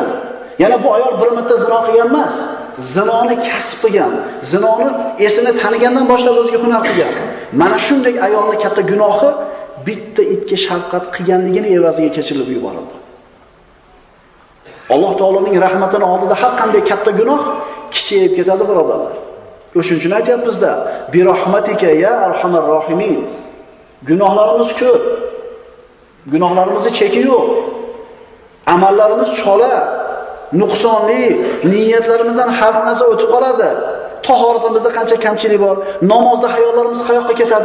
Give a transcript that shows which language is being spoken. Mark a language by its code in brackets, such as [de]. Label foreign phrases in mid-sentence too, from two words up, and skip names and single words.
[uz] Yana bu ayol bir marta zino qilgan emas, zinoni kasb qilgan, zinoni esini tanigandan boshlab o'ziga hunar qilgan. Mana shunday ayolning katta gunohi bitta itga shafqat qilganligini evaziga kechirilib yuborildi. Alloh taoloning rahmatini oldida har qanday katta gunoh kichayib ketadi, birodarlar. O'shuning uchun aytyapmiz-da, [ar] bi rahmatika ya arhamar rohimin. [uz] Gunohlarimiz ko'p. Gunohlarimizni cheki yo'q. Amallarimiz chola, nuqsonli, niyatlarimizdan har narsa o'tib qoladi. Tahoratimizda qancha kamchilik bor, namozda hayollarimiz qayoqqa ketadi?